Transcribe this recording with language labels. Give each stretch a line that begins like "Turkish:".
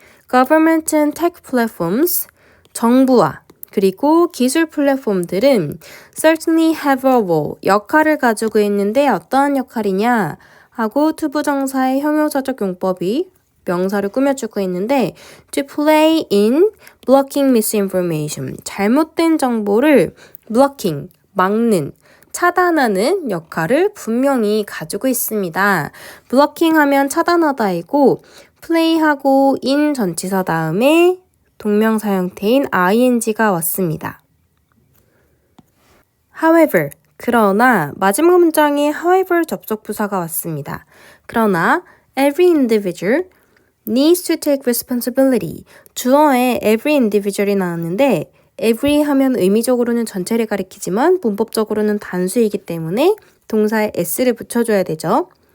English: Government and tech platforms,
Korean: 정부와 그리고 기술 플랫폼들은
English: certainly have a role,
Korean: 역할을 가지고 있는데 어떠한 역할이냐 하고 투부정사의 형용사적 용법이 명사를 꾸며주고 있는데
English: to play in blocking misinformation,
Korean: 잘못된 정보를 blocking, 막는, 차단하는 역할을 분명히 가지고 있습니다. blocking 하면 차단하다이고 play하고 in 전치사 다음에 동명사 형태인 ing가 왔습니다. However, 그러나 마지막 문장에 however 접속부사가 왔습니다.
English: 그러나 every individual needs to take responsibility.
Korean: 주어에 every individual이 나왔는데 every 하면 의미적으로는 전체를 가리키지만 문법적으로는 단수이기 때문에 동사에 s를 붙여줘야 되죠.